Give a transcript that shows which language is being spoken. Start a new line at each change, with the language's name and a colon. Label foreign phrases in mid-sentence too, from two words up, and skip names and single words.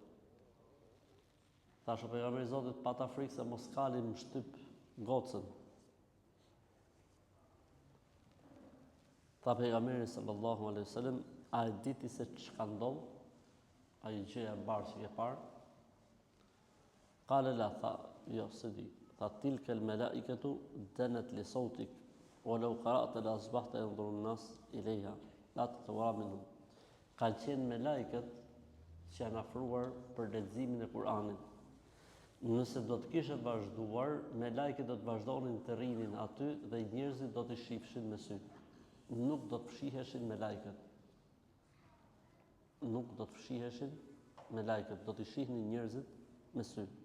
Albanian: Thash pejgamberi i Zotit pata frikë se mos kali më shtyp gocën. Tha pejgamberi
Arabic: صلى الله عليه وسلم:
Albanian: "A e diti se ç'ka ndodh? Ai gjëja e bardhë që e parë?"
Arabic: قال لا,
Albanian: tha, jo, se di. Tha:
Arabic: "تلك الملائكة دنت لصوتك ولو قرأت لأصبحت ينظر الناس إليها لا تتوارى منهم."
Albanian: Kanë qenë me lajket që janë afruar për leximin e Kur'anit. Nëse do të kishe vazhduar, me lajket do të vazhdonin të rrinin aty dhe njerëzit do të shifshin me sy. Nuk do të fshiheshin me lajket. Nuk do të fshiheshin me lajket, do të shihnin njerëzit me sy.